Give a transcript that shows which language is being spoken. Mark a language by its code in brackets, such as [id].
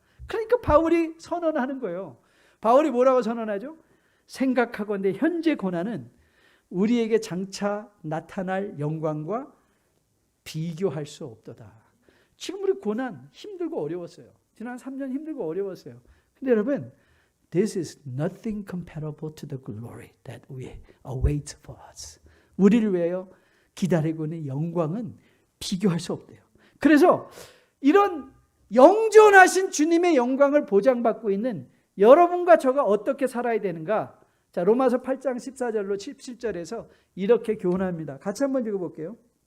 [ko] 그러니까 바울이 선언하는 거예요. 바울이 뭐라고 선언하죠? 생각하건대 현재 고난은 우리에게 장차 나타날 영광과 비교할 수 없도다. 지금 우리 고난 힘들고 어려웠어요. 지난 3년 힘들고 어려웠어요. 근데 여러분, [en] this is nothing comparable to the glory that we await for us. [ko] 우리를 위하여 기다리고 있는 영광은 비교할 수 없대요. 그래서 이런 영존하신 주님의 영광을 보장받고 있는 여러분과 저가 어떻게 살아야 되는가? 자, 로마서 8장 14절로 17절에서 이렇게 교훈합니다. 같이 한번 읽어볼게요.